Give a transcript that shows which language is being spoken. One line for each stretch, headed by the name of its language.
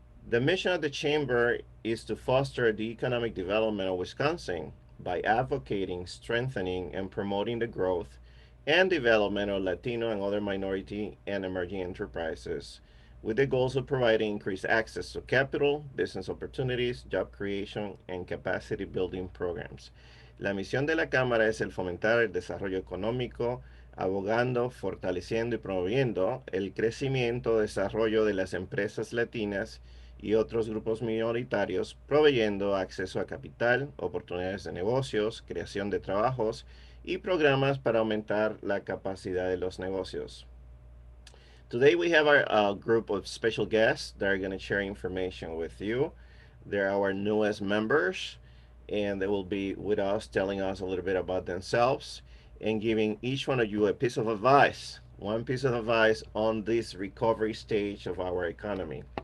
English: The mission of the Chamber is to foster the economic development of Wisconsin by advocating, strengthening, and promoting the growth and development of Latino and other minority and emerging enterprises, with the goals of providing increased access to capital, business opportunities, job creation, and capacity building programs.
Spanish: La misión de la Cámara es el fomentar el desarrollo económico, abogando, fortaleciendo y promoviendo el crecimiento, desarrollo de las empresas latinas y otros grupos minoritarios, proveyendo acceso a capital, oportunidades de negocios, creación de trabajos y programas para aumentar la capacidad de los negocios.
English: Today we have our group of special guests that are going to share information with you. They're our newest members, and they will be with us telling us a little bit about themselves and giving each one of you a piece of advice, one piece of advice on this recovery stage of our economy.